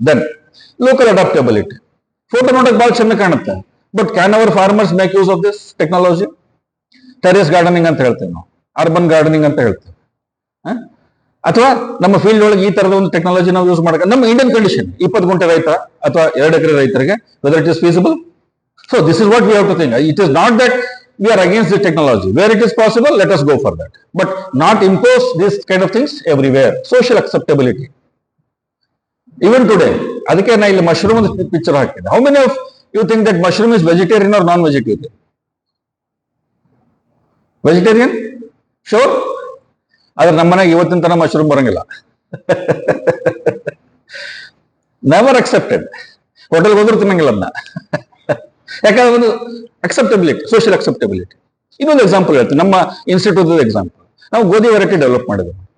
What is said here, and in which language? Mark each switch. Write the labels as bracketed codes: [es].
[en] Then local adaptability. [kn] Photo ನೋಡಕ್ ಬಹಳ ಚೆನ್ನಾಗಿ ಕಾಣುತ್ತೆ, [en] But can our farmers make use of this technology? [kn] Terrace gardening ಅಂತ ಹೇಳ್ತೇವೆ ನಾವು, ಅರ್ಬನ್ ಗಾರ್ಡನಿಂಗ್ ಅಂತ ಹೇಳ್ತೇವೆ. ಅಥವಾ ನಮ್ಮ ಫೀಲ್ಡ್ ಒಳಗೆ ಈ ತರದ ಒಂದು ಟೆಕ್ನಾಲಜಿ ನಾವು ಯೂಸ್ ಮಾಡಕ ನಮ್ಮ ಇಂಡಿಯನ್ ಕಂಡೀಷನ್ 20 ಗುಂಟೆ ರೈತ ಅಥವಾ 2 ಎಕರೆ ರೈತರಿಗೆ [en] Whether it is feasible. So this is what we have to think. It is not that we are against this technology. Where it is possible, let us go for that, but not impose these kind of things everywhere. Social acceptability. Even today, [kn] ಅದಕ್ಕೆ ನಾ ಇಲ್ಲಿ mushroom picture ಹಾಕಿದೆ. [en] How many of you think that mushroom is vegetarian or non-vegetarian? Vegetarian? Sure? [kn] ಆದ್ರೆ ನಮ್ಮ ಮನೆಗೆ ಇವತ್ತಿನ ತನಕ mushroom ಬರಂಗಿಲ್ಲ. [en] Never accepted. [kn] ಹೋಟೆಲ್ಗೆ ಹೋದ್ರೂ ತಿನ್ನಂಗಿಲ್ಲ ಅದನ್ನ. ಯಾಕಂದ್ರೆ ಒಂದು ಅಕ್ಸೆಪ್ಟಬಿಲಿಟಿ, ಸೋಷಿಯಲ್ ಅಕ್ಸೆಪ್ಟಬಿಲಿಟಿ. ಇನ್ನೊಂದು ಎಕ್ಸಾಂಪಲ್ ಹೇಳ್ತೀನಿ, ನಮ್ಮ ಇನ್ಸ್ಟಿಟ್ಯೂಟ್ ಎಕ್ಸಾಂಪಲ್. ನಾವು ಗೋಧಿ ವೆರೈಟಿ ಡೆವಲಪ್ ಮಾಡಿದ್ವಿ.